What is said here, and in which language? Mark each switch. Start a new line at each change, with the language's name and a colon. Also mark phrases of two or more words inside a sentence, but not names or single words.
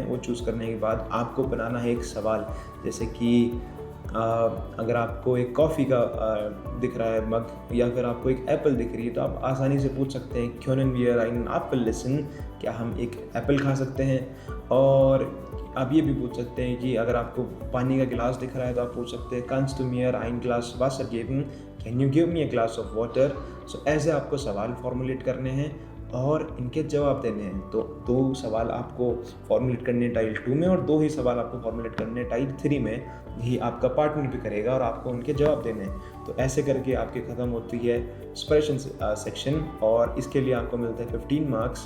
Hindi: वो चूज़ करने के बाद आपको बनाना है एक सवाल, जैसे कि अगर आपको एक कॉफ़ी का दिख रहा है मग, या फिर आपको एक एप्पल दिख रही है, तो आप आसानी से पूछ सकते हैं
German: Können wir einen Apfel essen,
Hindi: क्या हम एक एप्पल खा सकते हैं। और आप ये भी पूछ सकते हैं कि अगर आपको पानी का गिलास दिख रहा है तो आप पूछ सकते हैं
German: kannst du mir ein Glas Wasser geben,
English: can you give me a glass of water।
Hindi: सो ऐसे आपको सवाल फॉर्मुलेट करने हैं और इनके जवाब देने हैं। तो 2 सवाल आपको फॉर्मुलेट करने हैं टाइल 2 में और 2 ही सवाल आपको फॉर्मुलेट करने हैं टाइल 3 में। यही आपका पार्टनर भी करेगा और आपको उनके जवाब देने हैं। तो ऐसे करके आपके ख़त्म होती है एक्सप्रेशन सेक्शन और इसके लिए आपको मिलता है 15 मार्क्स।